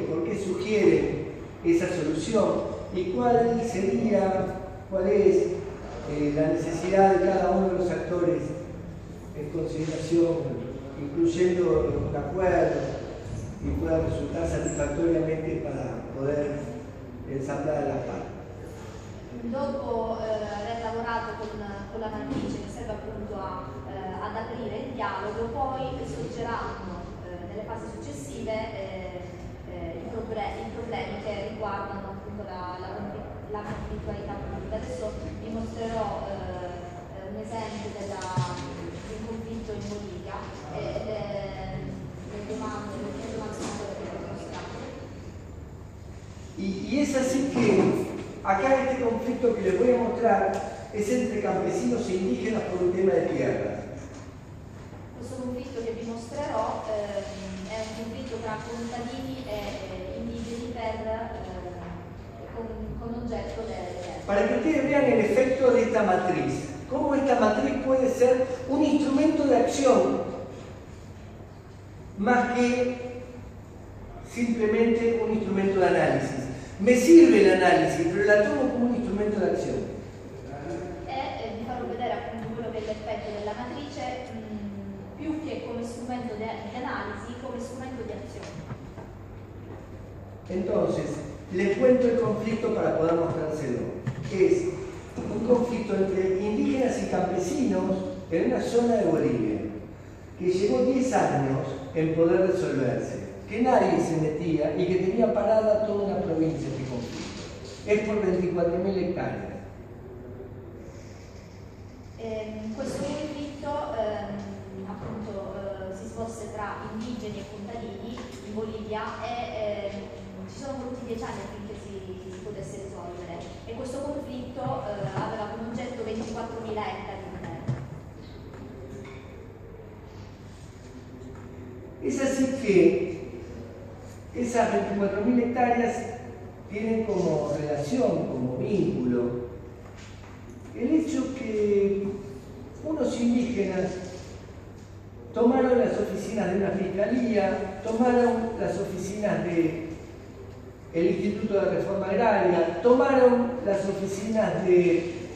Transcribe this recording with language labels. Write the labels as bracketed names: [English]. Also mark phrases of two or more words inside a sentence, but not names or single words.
[Spanish] ¿Por qué sugieren esa solución? ¿Y cuál es la necesidad de cada uno de los actores en consideración, incluyendo un acuerdo y pueda resultar satisfactoriamente para poder ensamblar las partes? [Italian] Dopo aver lavorato con la matrice che serve appunto ad aprire il dialogo, poi sorgeranno nelle fasi successive i problemi che riguardano appunto la conflittualità pubblica. Adesso vi mostrerò un esempio di un conflitto in Bolivia e le domande sono quelle che mostrate. [Spanish] Y es así que acá este conflicto que les voy a mostrar es entre campesinos e indígenas por un tema de tierra. [Italian] Questo conflitto che vi mostrerò è un conflitto tra contadini e indigeni con oggetto delle terre. [Spanish] Para que ustedes vean el efecto de esta matriz, cómo esta matriz puede ser un instrumento de acción más que simplemente un instrumento de análisis. Me sirve el análisis, pero la tomo como un instrumento de acción. [Italian] E vi farò vedere appunto quello che è l'effetto della matrice più che come strumento di analisi, come strumento di azione. [Spanish] Entonces, les cuento el conflicto para poder mostrárselo. Es un conflicto entre indígenas y campesinos en una zona de Bolivia que llevó 10 años en poder resolverse, que nadie se metía y que tenía parada toda una provincia este conflicto. Es por 24.000 hectáreas. [Italian] Questo conflitto appunto si svolse tra indigeni e contadini in Bolivia e ci sono voluti 10 anni affinché si potesse risolvere, e questo conflitto aveva come oggetto 24.000 ettari di terra. [Spanish] Es así que esas 24.000 hectáreas tienen como relación, como vínculo, el hecho que unos indígenas tomaron las oficinas de una fiscalía, tomaron las oficinas del Instituto de Reforma Agraria, tomaron las oficinas de